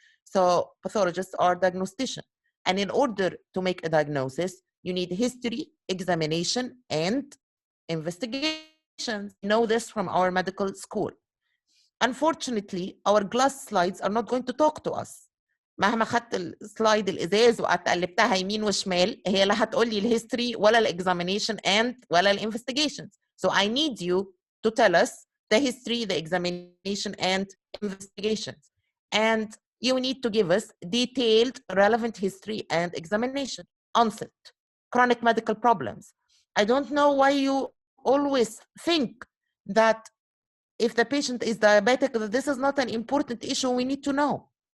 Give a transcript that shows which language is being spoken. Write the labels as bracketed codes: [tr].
[en] So pathologists are diagnosticians, and in order to make a diagnosis, you need history, examination, and investigations. You know this from our medical school. Unfortunately, our glass slides are not going to talk to us. [ar] مهما خدت السلايد الازاز وقعدت قلبتها يمين وشمال، هي لا هتقول لي الهيستوري ولا الاكزامينيشن ولا الانفستيجيشنز. [en] So I need you to tell us the history, the examination, and investigations. And you need to give us detailed, relevant history and examination. Onset, chronic medical problems. I don't know why you always think that if the patient is diabetic, this is not an important issue we need to know.